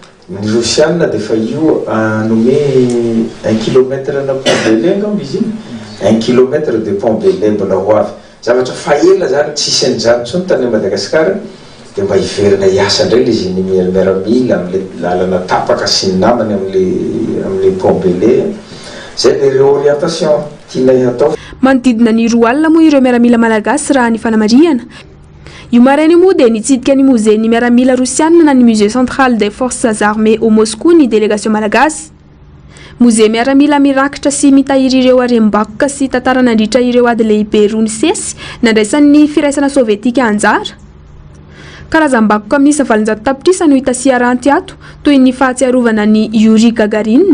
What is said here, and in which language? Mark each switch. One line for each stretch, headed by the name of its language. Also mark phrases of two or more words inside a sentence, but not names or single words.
Malagasy: ny rosianina dia fa io nome 1 kilomètre na Pont-Belé angamba izy iny
French: 1 kilomètre de Pont-Belé
Malagasy: mbola ho avy zavatra faela zany tsisy an'izany ntsony tany Madagasikara dia mba hiverina hiasa indray le izy ny miaramila amin'le lalana tapaka sy ny namany amin'le Pont-Belé zay le réorientation tianay atao. Manodidina ny 2 alina moa ireo miaramila malagasy raha ny fanamariana. Io maraina moa dia nitsidika ny musée ny miaramila rosianina na ny
French: musée central des forces armées au Moscou
Malagasy: ny délégation malagasy. Musée miaramila mirakitra sy mitahiry ireo harem-bakoka sy tantara nandritra ireo ady lehibe roa ny sesy nandraisan'ny firaisana sovietika anjara. Karazam-bakoka amin'ny 700 tapitrisa no hita sy aranty ato toy ny fahatsiarovana ny Yuri Gagarin.